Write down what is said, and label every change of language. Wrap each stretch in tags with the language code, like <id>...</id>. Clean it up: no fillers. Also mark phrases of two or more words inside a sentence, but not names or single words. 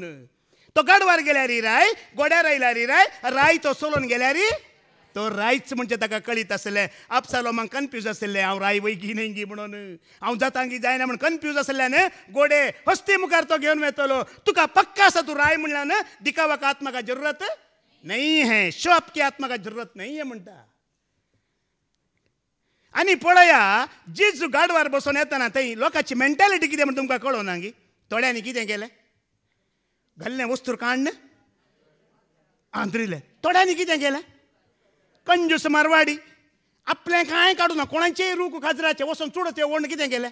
<kok>तो गाडवार गेल्यार राय, गोड्यार आयल्यार राय तो सोलून गेल्यार तो रायच म्हणजे ताका कळीत आसलें. अबसलोमाक कन्फ्यूज आसलें, हांव राय वयगी न्हय गी म्हणून, हांव जातांगी जायना म्हण कन्फ्यूज आसल्यान गोडे हस्ती मुखार तो घेवन वेतलो. तुका पक्का आसा तूं राय म्हणल्यान</kok> <hi>दिखावा का आत्मा का जरूरत नहीं है,</hi> <en>show up</en> <hi>की आत्मा का जरूरत नहीं है</hi> <kok>म्हणटा. आनी पळया, जेजू गाडवार बसून येतना थंय लोकांची मेंटॅलिटी कितें म्हण तुमकां कळोना गी. थोड्यांनी कितें केलें? घाल्लें वस्तूर काण्ण आंतरिलें. थोड्यांनी कितें केलें? कंजूस मारवाडी आपलें कांय काडूना, कोणाचेय रूख खाजराचे वचून चुडत येवून कितें केलें?</kok>